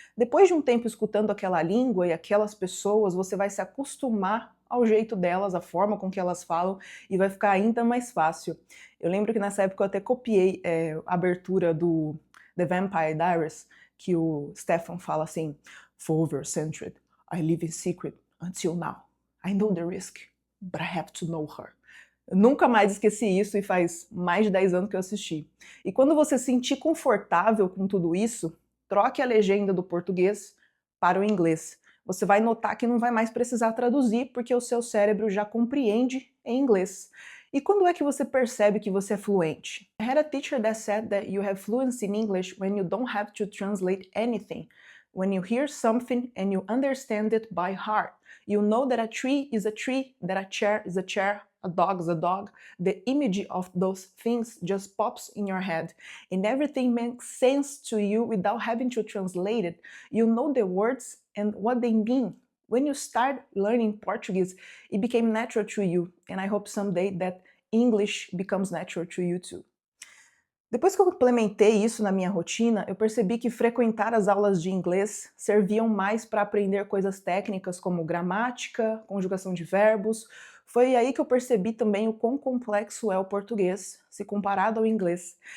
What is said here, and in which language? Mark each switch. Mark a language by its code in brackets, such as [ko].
[pt] Depois de um tempo escutando aquela língua e aquelas pessoas, você vai se acostumar ao jeito delas, à forma com que elas falam, e vai ficar ainda mais fácil. Eu lembro que nessa época eu até copiei a abertura do The Vampire Diaries, que o Stefan fala assim, [en] "For-over-centered, I live in secret until now. I know the risk, but I have to know her." [pt] Eu nunca mais esqueci isso e faz mais de 10 anos que eu assisti. E quando você se sentir confortável com tudo isso, troque a legenda do português para o inglês. Você vai notar que não vai mais precisar traduzir porque o seu cérebro já compreende em inglês. E quando é que você percebe que você é fluente? [en] I had a teacher that said that you have fluency in English when you don't have to translate anything. When you hear something and you understand it by heart, you know that a tree is a tree, that a chair is a chair, a dog is a dog. The image of those things just pops in your head, and everything makes sense to you without having to translate it. You know the words and what they mean. When you start learning Portuguese, it became natural to you, and I hope someday that English becomes natural to you too. [pt] Depois que eu implementei isso na minha rotina, eu percebi que frequentar as aulas de inglês serviam mais para aprender coisas técnicas como gramática, conjugação de verbos. Foi aí que eu percebi também o quão complexo é o português, se comparado ao inglês.